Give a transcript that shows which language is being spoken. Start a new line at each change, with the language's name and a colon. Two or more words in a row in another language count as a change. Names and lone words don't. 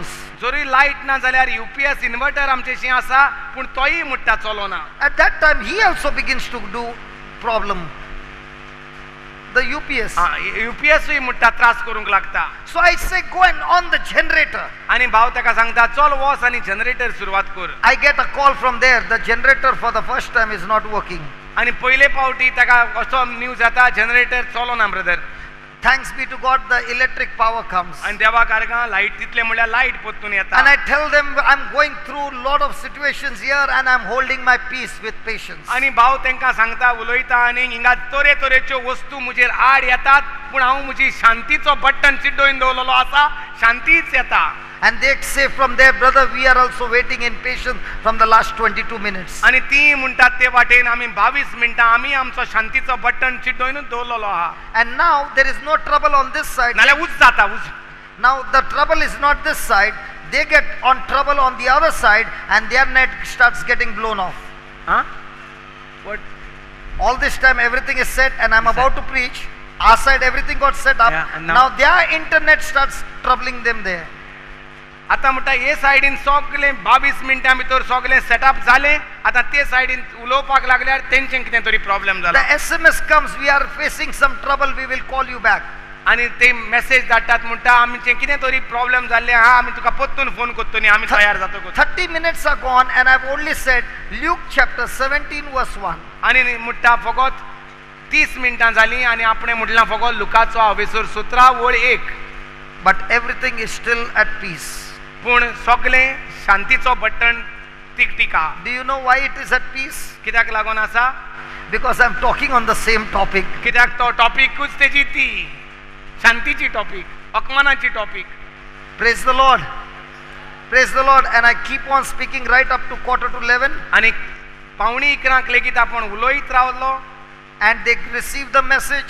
Konkani: जरी लायट ना जाल्यार UPS इन्वर्टर आमचेशी आसा, पूण तोय म्हणटा चलोना.
English: At that time, he also begins to do problem. The UPS.
Konkani: UPS म्हणटा त्रास करूंक लागता.
English: So I say, go and on the generator.
Konkani: आणि भाव ताका सांगता चल वच आणि जनरेटर सुरवात कर.
English: I get a call from there. The generator for the first time is not working.
Konkani: आणि पहिले पावटी ताका असो न्यूज येता जनरेटर चलोना ब्रदर.
English: Thanks be to God, the electric power comes.
Konkani: आणि देवा कारगा लाईट तितले म्हणल्यार लाईट पोत्तून येता.
English: And I tell them I'm going through lot of situations here and I'm holding my peace with patience.
Konkani: आणि भाव तांकां सांगता उलयता आणि हिंगा तरे तरेच्यो वस्तू मुजेर आड येतात, पूण हांव म्हजी शांतीचो बटन चिड्डोवन दवरलेलो आसा, शांतीच येता.
English: And they say from there, brother, we are also waiting in patience from the last 22 minutes.
Konkani: आणि ती म्हणटात ते वाटेन आमी 22 मिनटां आमी आमचो शांतीचो बटन चिड्डोवनूच दवरलेलो आहा.
English: And now there is no trouble on this side.
Konkani: नाल्यार उज जाता उज.
English: Now the trouble is not this side. They get on trouble on the other side and their net starts getting blown off. Huh? What? All this time everything is set and I'm about to preach. Our side everything got set up. Yeah, now their internet starts troubling them there.
Konkani: आता म्हणटा हे सायडीन सगळे 22 मिनटां भितर सगळे सेटअप जाले. आता ते सायडीन उलोवपाक लागल्यार तेंचें कितें तरी प्रॉब्लेम जाला.
English: The SMS comes, we are facing some trouble, we will call you back.
Konkani: आणि ते मेसेज धाडटात म्हणटा आमचें कितें तरी प्रॉब्लेम जाल्लें आहा, आमी तुका परतून फोन करतली, आमी तयार जातकूच.
English: 30 minutes are gone and I've only said Luke chapter 17 verse 1.
Konkani: आणि म्हणटा फकत 30 मिनटां जालीं आणि आपणें म्हटलां फकत लुकाचो हवेसूर 17 वळ 1.
English: But everything is still at peace.
Konkani: पूण सगळें शांतीचो बटन टिकटिका.
English: Do you know why it is at peace?
Konkani: कित्याक लागून आसा?
English: Because I'm talking on the same topic.
Konkani: कित्याक तो टॉपिकूच तेजी ती शांतीची टॉपिक, अकमानाची टॉपिक.
English: Praise the Lord. Praise the Lord. And I keep on speaking right up to 11:45.
Konkani: आणि 11:45 लेगीत आपण उलयत रावलो.
English: And they received the message.